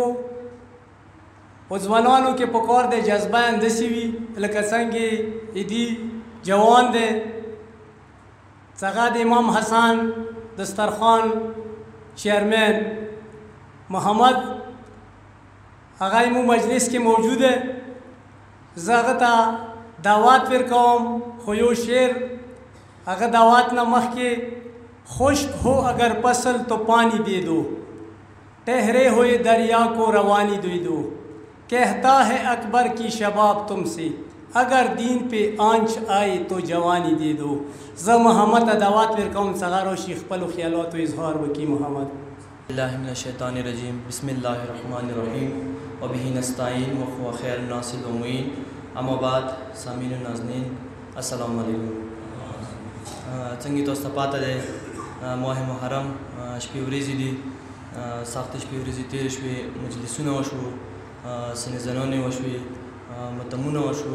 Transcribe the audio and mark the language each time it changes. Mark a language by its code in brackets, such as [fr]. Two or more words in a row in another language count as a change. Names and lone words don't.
[ps] او ځوانانو کې پکار دی جذبه همداسې وي لکه څنګه دي جوان دی چې هغه د امام حسن دسترخوان چیرمن محمد هغه مو مجلس کې موجود دی. زه هغه ته دعوت ورکوم، خو یو شعر هغه دعوت نه مخکې [ur] خشک ہو اگر فصل تو پانی دے دو، ٹہرے ہوئے دریا کو روانی دے دو، کہتا ہے اکبر کی شباب تم سے اگر دین پہ آنچ آئے تو جوانی دے دو. [ps] زه محمد ته دعوت ورکوم چې هغه راشي خپلو خیالاتو اظهار وکړي. محمد [ar] الله من الشیطان الرجیم، بسم الله الرحمن الرحیم وبه نستعین وهو خیر الناصر المعین. اما بعد، [ur] سامعین نازنین [ar] السلام علیکم. [ps] څنګه تاسو ته پاته دی ماه محرم شپې ورځې دي، سختې شپې ورځې تېرې شوې، مجلسونه وشو، سینې زنانې وشوې، متمونه وشو.